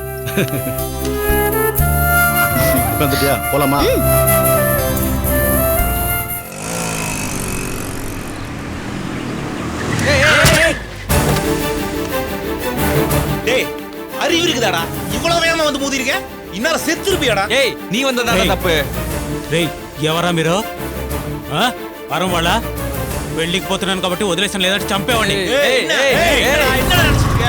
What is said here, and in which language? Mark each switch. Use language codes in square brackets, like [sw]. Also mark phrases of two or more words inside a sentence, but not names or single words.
[ta] உட்காந்துட்டியா? போலாமா? டேய், அறிவு இருக்குதாடா? இவ்வளவு வேகமா வந்து மோதி இருக்க, இன்னால செத்துருப்பியாடா? ஏய், நீ வந்ததா தப்பு. [te] రేయ్ ఎవరా మీరు? వరం వాళ్ళ పెళ్లికి పోతున్నాను కాబట్టి వదిలేసాను, లేదంటే చంపేవాడిని.